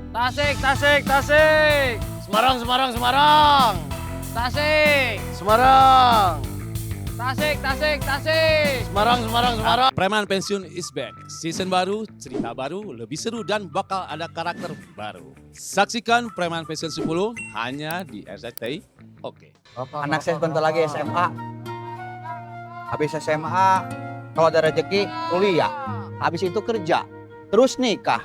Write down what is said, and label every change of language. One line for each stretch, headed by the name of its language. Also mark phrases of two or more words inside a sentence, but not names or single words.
Indonesian: Tasik, Tasik, Tasik. Semarang, Semarang, Semarang. Tasik. Semarang. Tasik, Tasik, Tasik. Semarang, Semarang, Semarang.
English: Preman Pensiun is back.
Indonesian: Season baru, cerita baru, lebih seru dan bakal ada karakter baru. Saksikan Preman Pensiun 10 hanya di RCTI. Oke. Anak saya sebentar lagi SMA. Habis SMA, kalau ada rezeki kuliah. Habis itu kerja. Terus nikah.